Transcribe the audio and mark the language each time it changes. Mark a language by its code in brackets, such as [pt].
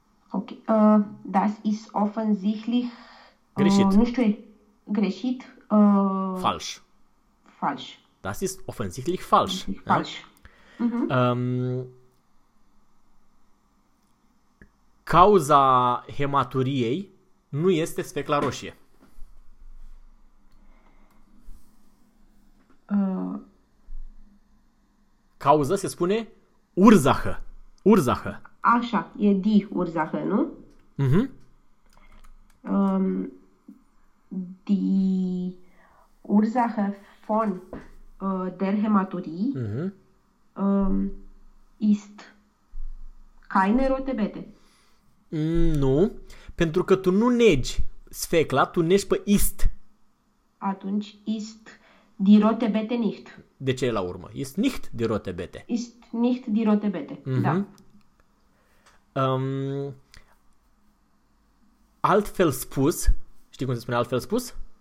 [de] Ok, das ist offensichtlich, [ro] greșit. Nu știu, greșit. Fals. Fals. [de] Das ist offensichtlich falsch. [ro] Fals. Da? Cauza hematuriei nu este sfecla roșie. Cauza se spune Ursache. Ursache. Așa, e die Ursache, nu? Mhm. [de] Die Ursache von der Hematurie ist keine rote Bete. [ro] Nu, pentru că tu nu negi sfecla, tu negi pe ist. Atunci [de] ist die rote Bete nicht. [ro] De ce e la urmă? [de] Ist nicht die rote Bete. Ist nicht die rote Bete, da. [ro] Altfel spus, știi cum se spune altfel spus?